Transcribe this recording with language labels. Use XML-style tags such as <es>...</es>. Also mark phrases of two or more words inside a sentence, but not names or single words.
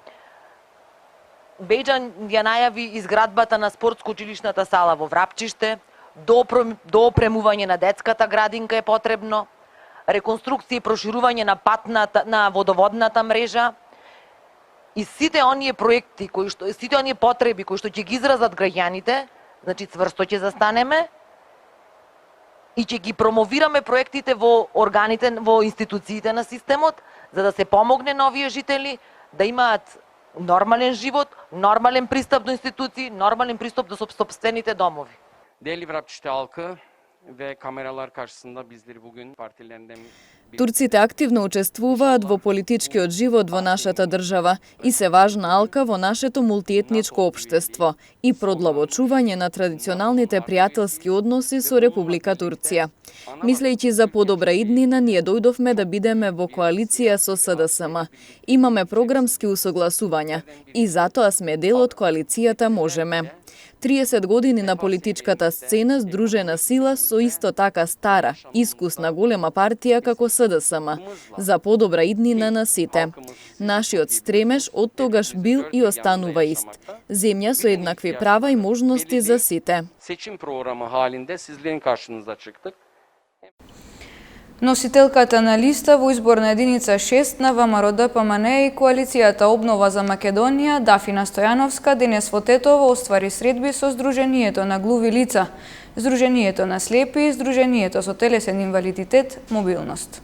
<mk>Бејџан ја најави изградбата на спортско-училишната сала во Врапчиште, до опремување на детската градинка е потребно, реконструкција и проширување на водоводната мрежа и сите оние проекти, сите оние потреби кои што ќе ги изразат граѓаните, значи цврсто ќе застанеме и ќе ги промовираме проектите во органите, во институциите на системот, за да се помогне на овие жители да имаат нормален живот, нормален пристап до институции, нормален пристап до собствените домови.</mk> <tr>Değerli Vrapçı'da halkı ve kameralar karşısında bizleri bugün partilerinden...</tr> <mk>Турците активно учествуваат во политичкиот живот во нашата држава и се важна алка во нашето мултиетничко општество и продлабочување на традиционалните пријателски односи со Република Турција. Мислејќи за подобра иднина, ние дојдовме да бидеме во коалиција со СДСМ. Имаме програмски усогласувања и затоа сме дел од коалицијата Можеме. 30 години на политичката сцена здружена сила со исто така стара, искусна голема партија како СДСМ, за подобра иднина на сите. Нашиот стремеж од тогаш бил и останува ист. Земја со еднакви права и можности за сите.</mk> <tr>Seçim programı halinde sizlerin karşınıza çıktık.</tr> <mk>Носителката на листа во изборна единица 6 на ВМРО ДПМН и коалицијата Обнова за Македонија Дафина Стојановска денес во Тетово оствари средби со Сдруженијето на глуви лица, Сдруженијето на слепи и Сдруженијето со телесен инвалидитет Мобилност.</mk>